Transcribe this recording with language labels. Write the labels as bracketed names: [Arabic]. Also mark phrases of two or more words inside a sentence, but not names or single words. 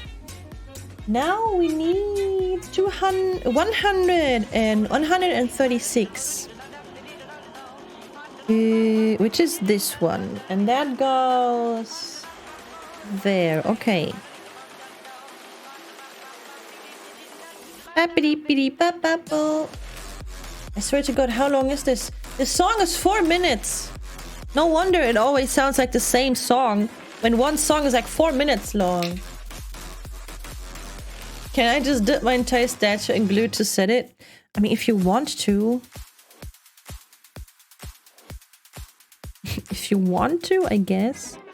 [English] Now we need 100 and 136. Which is this one. And that goes there. Okay. Ba-ba-dee-ba-ba-bo. I swear to God, how long is this? This song is 4 minutes. No wonder it always sounds like the same song when one song is like 4 minutes long. Can I just dip my entire statue in glue to set it? I mean, if you want to. If you want to, I guess.